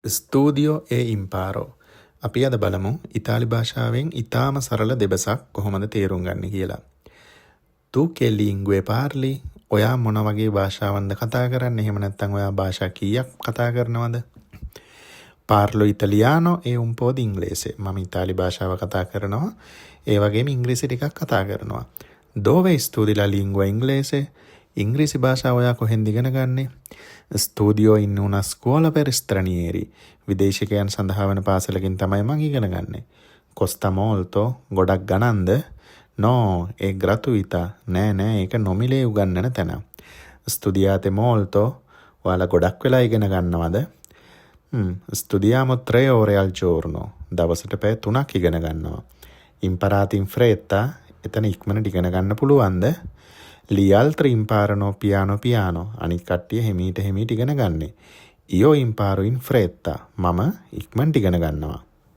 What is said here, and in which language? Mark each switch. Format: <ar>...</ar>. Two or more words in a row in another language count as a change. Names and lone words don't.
<it>ස්තූදියෝ e imparo.</it> <si>අපි අද බලමු ඉතාලි භාෂාවෙන් ඉතාම සරල දෙබසක් කොහොමද තේරුම් ගන්න කියලා.</si> <it>Tu che lingue parli?</it> <si>ඔයා මොන වගේ භාෂාවන්ද කතා කරන්නේ? එහෙම නැත්නම් ඔයා භාෂා කීයක් කතා කරනවද?</si> <it>Parlo italiano e un po' di inglese.</it> <si>මම ඉතාලි භාෂාව කතා කරනවා. ඒ වගේම ඉංග්‍රීසි ටිකක් කතා කරනවා.</si> <it>Dove studi la lingua inglese?</it> <si>ඉංග්‍රීසි භාෂාව ඔයා කොහෙන්ද ඉගෙන ගන්නේ?</si> <it>Studio in una scuola per stranieri.</it> <si>විදේශිකයන් සඳහා වන පාසලකින් තමයි මම ඉගෙන ගන්නේ.</si> <it>Costa molto?</it> <si>ගොඩක් ගණන්ද?</si> <it>No, è gratuita.</it> <si>නෑ ඒක නොමිලේ උගන්වන තැන.</si> <it>Studiate molto?</it> <si>ඔයාලා ගොඩක් වෙලා ඉගෙන ගන්නවද?</si> <it>Studiamo 3 ore al giorno.</it> <si>දවසට පැය 3ක් ඉගෙන ගන්නවා.</si> <it>Imparate in fretta?</it> <si>එතන ඉක්මනට ඉගෙන ගන්න පුළුවන්ද?</si> <it>Gli altri imparano piano piano.</it> <si>අනිත් කට්ටිය හිමීට ඉගෙන ගන්නේ.</si> <it>Io imparo in fretta.</it> <si>මම ඉක්මනට ඉගෙන ගන්නවා.</si>